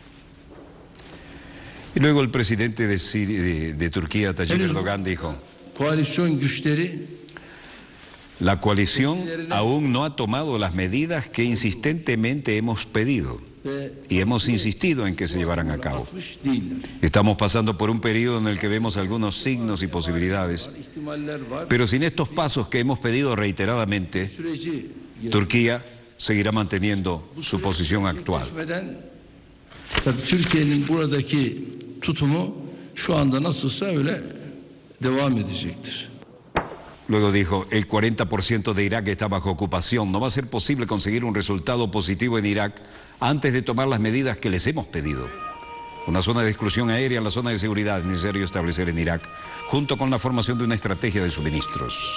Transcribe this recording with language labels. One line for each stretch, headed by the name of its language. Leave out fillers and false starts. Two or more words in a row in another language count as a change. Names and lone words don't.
Spanish: Y luego el presidente de Turquía, Tayyip Erdogan, dijo: la coalición aún no ha tomado las medidas que insistentemente hemos pedido y hemos insistido en que se llevaran a cabo. Estamos pasando por un periodo en el que vemos algunos signos y posibilidades, pero sin estos pasos que hemos pedido reiteradamente, Turquía seguirá manteniendo su posición actual.
Turkish: Türkiye'nin buradaki tutumu şu anda nasılsa öyle devam edecektir.
Spanish: Luego dijo: el 40% de Irak está bajo ocupación. No va a ser posible conseguir un resultado positivo en Irak antes de tomar las medidas que les hemos pedido. Una zona de exclusión aérea en la zona de seguridad es necesario establecer en Irak, junto con la formación de una estrategia de suministros.